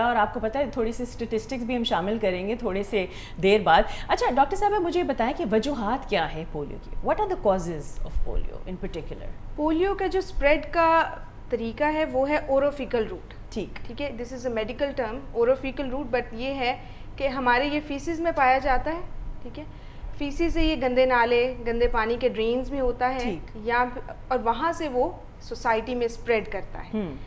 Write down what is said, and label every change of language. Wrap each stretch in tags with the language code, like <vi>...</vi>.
<ur>اور آپ کو پتہ ہے تھوڑی سی اسٹیٹسٹکس بھی ہم شامل کریں گے تھوڑے سے دیر بعد. اچھا ڈاکٹر صاحبہ مجھے بتائیں کہ وجوہات کیا ہے پولیو کی.</ur> <en>What are the causes of polio in particular?</en> <ur>Polio کا جو اسپریڈ کا طریقہ ہے وہ ہے اوروفیکل روٹ. ٹھیک ہے,</ur> <en>this is a medical term orofecal route,</en> <ur>but یہ ہے کہ ہمارے یہ فیسز میں پایا جاتا ہے. ٹھیک ہے, فیسز سے یہ گندے نالے گندے پانی کے ڈرینز میں ہوتا ہے, یا اور وہاں سے وہ سوسائٹی میں اسپریڈ کرتا ہے.</ur>